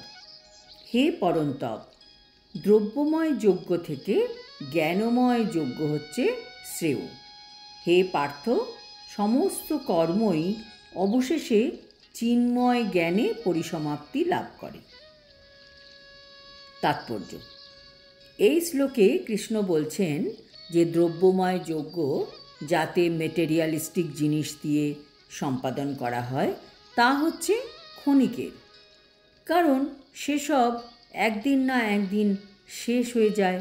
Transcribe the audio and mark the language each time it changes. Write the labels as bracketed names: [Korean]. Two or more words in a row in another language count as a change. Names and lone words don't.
[Bangla] হে পরন্তপ, দ্রব্যময় যজ্ঞ থেকে জ্ঞানময় যজ্ঞ হচ্ছে শ্রেয়। হে পার্থ, সমস্ত কর্মই অবশেষে চিন্ময় জ্ঞানে পরিসমাপ্তি লাভ করে। तात्पर्य। এই শ্লোকে কৃষ্ণ বলছেন যে দ্রব্যময় যজ্ঞ যাতে মেটেরিয়ালিস্টিক জিনিস দিয়ে সম্পাদন করা হয় তা হচ্ছে ক্ষণিকের, কারণ সেসব একদিন না একদিন শেষ হয়ে যায়।